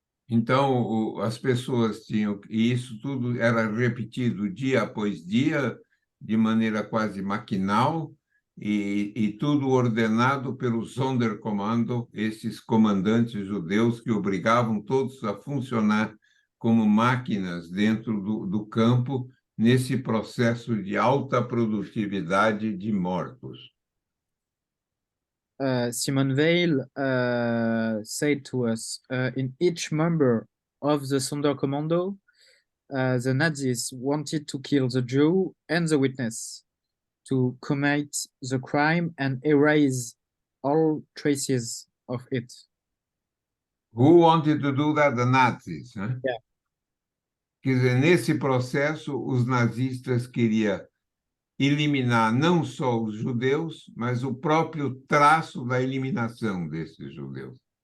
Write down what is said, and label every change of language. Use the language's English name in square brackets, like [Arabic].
[Portuguese] Então, as pessoas tinham, e isso tudo era repetido dia após dia, de maneira quase maquinal, e tudo ordenado pelo Sonderkommando, esses comandantes judeus que obrigavam todos a funcionar como máquinas dentro do campo, nesse processo de alta produtividade de mortos. [English] Simone Weil said to us, in each member of the Sonderkommando, the Nazis wanted to kill the Jew and the witness, to commit the crime and erase all traces of it. Who wanted to do that? The Nazis. [Portuguese] Né? [English] Yeah. [Portuguese] Quer dizer, nesse processo, os nazistas queriam eliminar não só os judeus, mas o próprio traço da eliminação desses judeus.